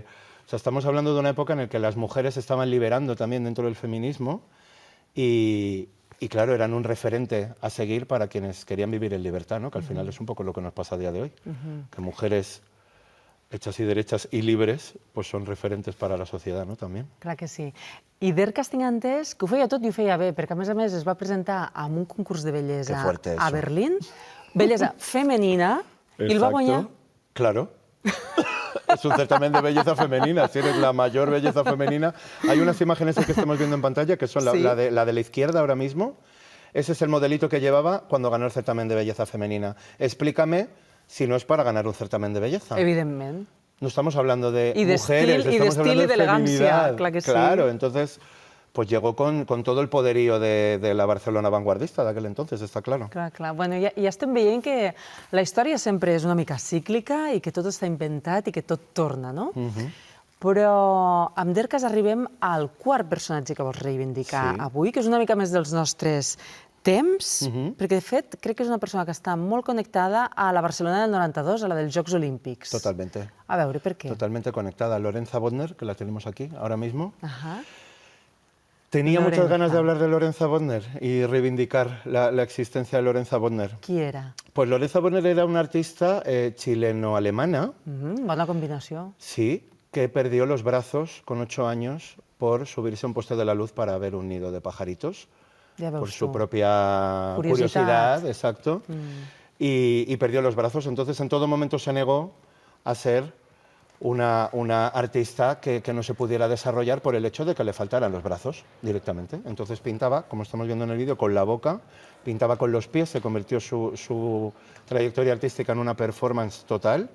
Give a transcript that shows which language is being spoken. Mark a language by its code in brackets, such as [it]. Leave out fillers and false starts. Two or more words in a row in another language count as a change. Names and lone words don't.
[es] O sea, estamos hablando de una época en la que las mujeres se estaban liberando también dentro del feminismo y claro, eran un referente a seguir para quienes querían vivir en libertad, ¿no? Que al final es un poco lo que nos pasa a día de hoy, que mujeres hechas y derechas y libres pues són referentes para la societat, no? [ca] També. Clar que sí. I Dercas tinc entès que ho feia tot i ho feia bé, perquè a més es va presentar en un concurs de bellesa a Berlín, bellesa femenina, i el va guanyar. [es] Claro. Es un certamen de belleza femenina, si eres la mayor belleza femenina. Hay unas imágenes que estamos viendo en pantalla que son sí. la de la izquierda ahora mismo. Ese es el modelito que llevaba cuando ganó el certamen de belleza femenina. Explícame si no es para ganar un certamen de belleza. [ca] Evidentment. [es] No estamos hablando de [ca] I [es] mujeres, estamos [ca] d'estil [es] hablando [ca] i [es] de [ca] d'elegància, [es] feminidad. [ca] clar que sí. [es] Claro, entonces pues llegó con todo el poderío de la Barcelona vanguardista de aquel entonces, está claro. [ca] Clar, clar. Bueno, ja estem veient que la història sempre és una mica cíclica i que tot està inventat i que tot torna, no? Però amb Dercas arribem al quart personatge que vols reivindicar avui, que és una mica més dels nostres temps, perquè de fet crec que és una persona que està molt connectada a la Barcelona del 92, a la dels Jocs Olímpics. [es] Totalmente. [ca] A veure, per què? [es] Totalmente conectada. Lorenza Bodner, que la tenemos aquí ahora mismo. Ajá. Tenía Lorenza. muchas ganas de hablar de Lorenza Bodner y reivindicar la existencia de Lorenza Bodner. [ca] Qui era? [es] Pues Lorenza Bodner era una artista chileno-alemana. [ca] Bona combinació. [es] Sí, que perdió los brazos con 8 años por subirse a un poste de la luz para ver un nido de pajaritos. [ca] Ja veus [es] Por su [ca] tu. [es] propia curiosidad, exacto. Y perdió los brazos. Entonces, en todo momento se negó a ser una artista que no se pudiera desarrollar por el hecho de que le faltaran los brazos directamente. Entonces pintaba, como estamos viendo en el vídeo, con la boca, pintaba con los pies, se convirtió su trayectoria artística en una performance total.